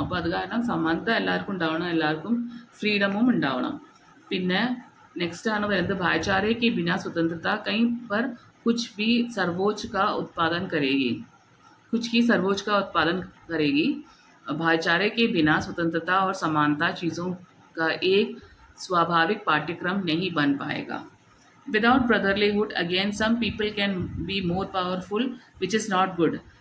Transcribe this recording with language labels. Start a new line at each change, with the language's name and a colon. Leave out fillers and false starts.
Malayalam: അപ്പോൾ അത് കാരണം സമാനത എല്ലാവർക്കും ഉണ്ടാവണം, എല്ലാവർക്കും ഫ്രീഡമും ഉണ്ടാവണം. പിന്നെ നെക്സ്റ്റ് ആണ് വരുന്നത്
Hindi: भाईचारे के बिना स्वतंत्रता कहीं पर कुछ भी सर्वोच्च का उत्पादन करेगी, कुछ ही सर्वोच्च का उत्पादन करेगी. भाईचारे के बिना स्वतंत्रता और समानता चीज़ों का एक स्वाभाविक पाठ्यक्रम नहीं बन पाएगा.
English: Without brotherlyhood, again, some people can be more powerful, which is not good.